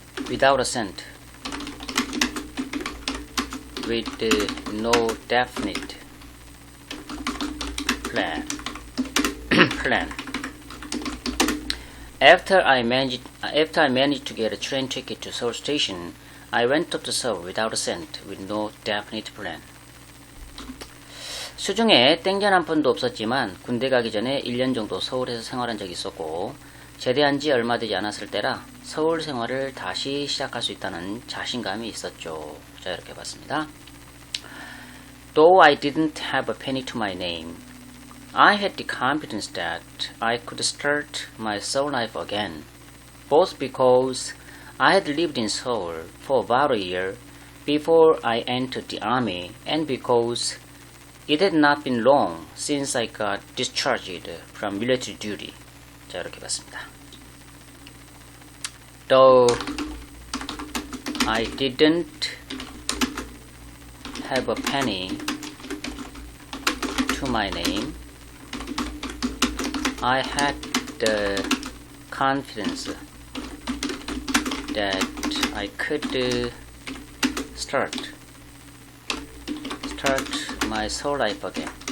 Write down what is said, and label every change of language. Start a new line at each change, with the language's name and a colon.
English: without a cent, with no definite plan. After I managed to get a train ticket to Seoul Station, I went up to Seoul without a cent, with no definite plan.
Korean: 수중에 땡전 한 푼도 없었지만 군대 가기 전에 1년 정도 서울에서 생활한 적이 있었고, 제대한 지 얼마 되지 않았을 때라 서울 생활을 다시 시작할 수 있다는 자신감이 있었죠. 자, 이렇게 봤습니다.
English: Though I didn't have a penny to my name, I had the confidence that I could start my Seoul life again, both because I had lived in Seoul for about a year before I entered the army and because it had not been long since I got discharged from military duty.
Korean: 자, 이렇게 봤습니다. Though
English: I didn't have a penny to my name. I had the confidence that I could start my soul life again.